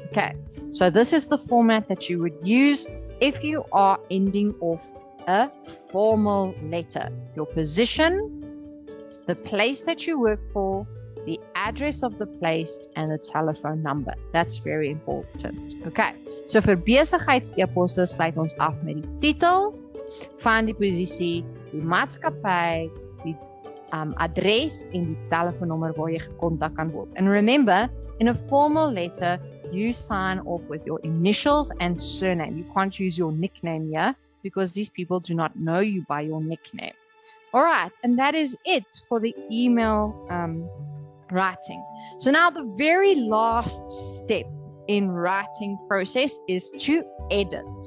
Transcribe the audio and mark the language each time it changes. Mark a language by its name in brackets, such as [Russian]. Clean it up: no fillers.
[English] Okay, so this is the format that you would use if you are ending off a formal letter. Your position, the place that you work for, the address of the place, and the telephone number. That's very important. Okay, [Afrikaans] so vir besigheids-e-posse sluit ons af met die titel van die posisie, die maatskappy, die adres en die telefoonnommer waar jy gekontak kan word. [English] And remember, in a formal letter, you sign off with your initials and surname. You can't use your nickname here because these people do not know you by your nickname. All right, and that is it for the email writing. So now the very last step in writing process is to edit.